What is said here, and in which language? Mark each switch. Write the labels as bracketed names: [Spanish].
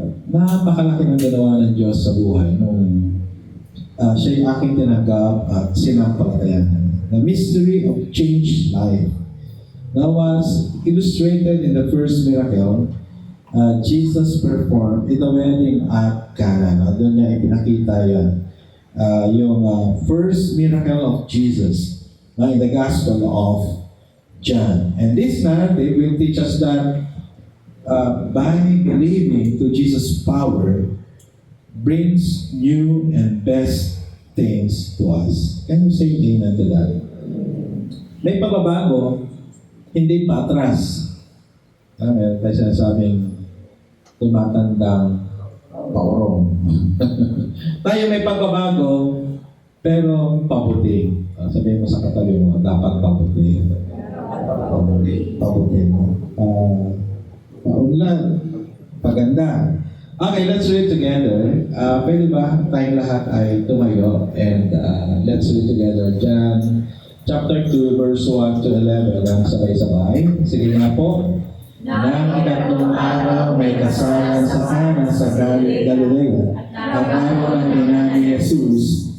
[Filipino] Napakalaki ng ginawa ng Diyos sa buhay nung siya'y aking tinanggap at sinampalatayan. [English] The mystery of changed life. That was illustrated in the first miracle Jesus performed in the wedding at Cana. [Filipino] Doon niya ipinakita yan. Yung [English] first miracle of Jesus in the Gospel of John. And this narrative will teach us that by believing to Jesus' power brings new and best things to us. Can you say amen to that? [Filipino] May pagbabago, hindi patras. Meron tayo sinasabing tumatandang paurong. Tayo may pagbabago, pero pabuti. Sabihin mo sa katabi mo, dapat pabuti. Pabuti mo. Paunlad. Paganda. [English] Okay, let's read together. [Filipino] Pwede ba tayong lahat ay tumayo? [English] And let's read together. John chapter 2, verse 1 to 11. [Filipino] Ang sabay-sabay. Sige nga po. Nang ikatlong araw may kasalan sa Cana sa Galilea at araw ang ina ni Jesus.